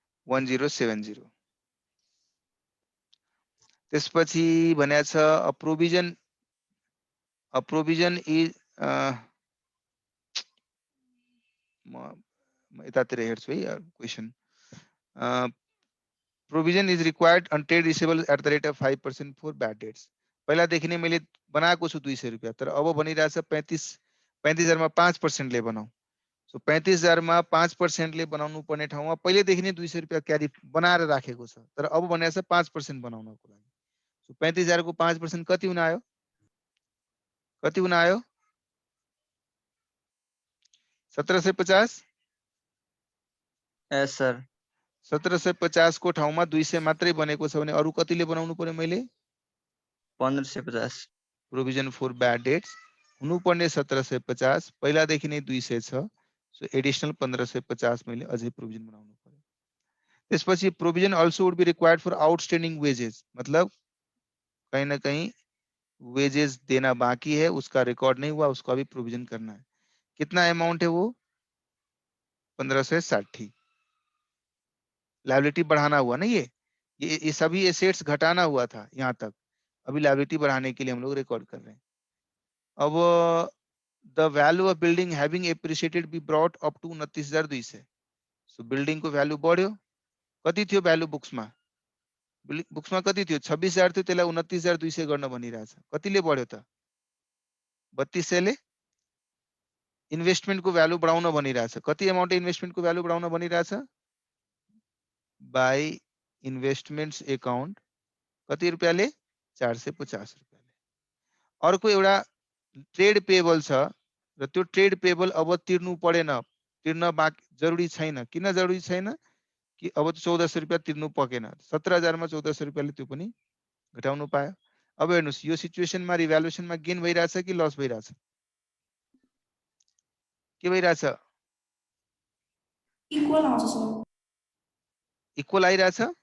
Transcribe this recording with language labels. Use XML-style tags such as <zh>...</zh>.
<ne>1070। त्यसपछि भनेको छ</ne> <en>a provision is</en> <ne>म यतातिर हेर्छु है question.</ne> <en>Provision is required on trade receivable at the rate of 5% for bad debts.</en> <ne>पहिलादेखि नै मैले बनाएको छु 200 रुपैयाँ, तर अब भनिरहेछ 35,000 मा 5% ले बनाऊ। सो 35,000 मा 5% ले बनाउनु पर्ने ठाउँमा पहिलेदेखि नै 200 रुपैयाँ क्यारी बनाएर राखेको छ, तर अब भनेको छ 5% बनाउनको लागि। सो 35,000 को 5% कति हुन आयो? कति हुन आयो? 1750।</ne> <en>Yes sir.</en> <ne>1750 को ठाउँमा 200 मात्रै बनेको छ भने अरु कतिले बनाउनु पर्यो मैले? 1550। प्रोभिजन फर ब्याड डेट्स हुनुपर्ने 1750, पहिलादेखि नै 200 छ। सो एडिशनल 1550 मैले अझै प्रोभिजन बनाउनु पर्यो।</ne> <hi>त्यसपछि</hi> <en>provision also would be required for outstanding wages,</en> <hi>मतलब कहीं ना कहीं वेजेस देना बाकी है, उसका रिकॉर्ड नहीं हुआ, उसका भी प्रोविजन करना है। कितना अमाउंट है वो? 1560। लायबिलिटी बढ़ाना हुआ ना, ये सभी एसेट्स घटाना हुआ था यहाँ तक, अभी लायबिलिटी बढ़ाने के लिए हम लोग रिकॉर्ड कर रहे हैं।</hi> <en>अब the value of building having appreciated be brought up to 29,200।</en> <ne>So building को वैल्यू बढ्यो। कति थियो वैल्यू बुक्समा? बुक्समा कति थियो? 26,000 थियो, त्यसलाई 29,200 गर्न भनिरहेछ। कतिले बढ्यो त? 3200 ले। इन्भेस्टमेन्ट को भ्यालु बढाउन भनिरहेछ। कति अमाउन्ट इन्भेस्टमेन्ट को भ्यालु बढाउन भनिरहेछ? बाई इन्भेस्टमेन्ट्स अकाउन्ट कति रुपैयाँले? 450 रुपैयाँले। अर्को एउटा ट्रेड पेबल छ र त्यो ट्रेड पेबल अब तिर्नु परेन, तिर्न बाँकी जरुरी छैन। किन जरुरी छैन? कि अब 1400 रुपैयाँ तिर्नु पकेन। 17,000 मा 1400 रुपैयाँले त्यो पनि घटाउनु पायो। अब हेर्नुस्, यो सिचुएसनमा रिभ्यालुएसनमा गेन भइराछ कि लस भइराछ? के भइराछ? इक्वल आउँछ सर। इक्वल आइराछ?</ne>